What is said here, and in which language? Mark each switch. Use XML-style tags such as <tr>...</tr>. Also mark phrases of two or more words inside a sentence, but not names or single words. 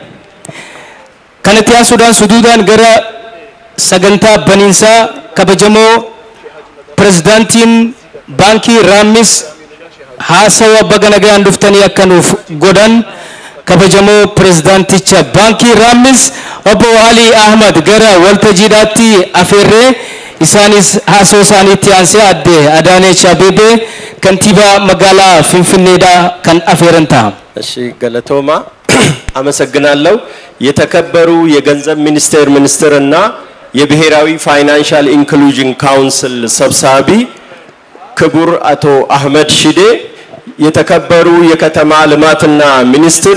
<om>kanatti aansuudhaan suduudhaan gara sagantaa baniinsaa kabajamoo pirezidaantiin baankii raammis haasawa baga nagaan dhuftanii akka nuuf godhan kabajamoo pirezidaanticha baankii raammis obbo Ali Ahmad gara waltajjiidhaatti afeerree isaanis haasoo isaaniitti aansee adde Adaanech Abeebee kantiibaa magaalaa Finfinneedhaa kan afeeran ta'a.</om> <am>እሺ ገለቶማ አመሰግናለሁ። የተከበሩ የገንዘብ ሚኒስቴርና የብሔራዊ ፋይናንሻል ኢንክሉዥን ካውንስል ሰብሳቢ ክቡር አቶ አህመድ ሺዴ፣ የተከበሩ የከተማ ልማትና ሚኒስትር</am>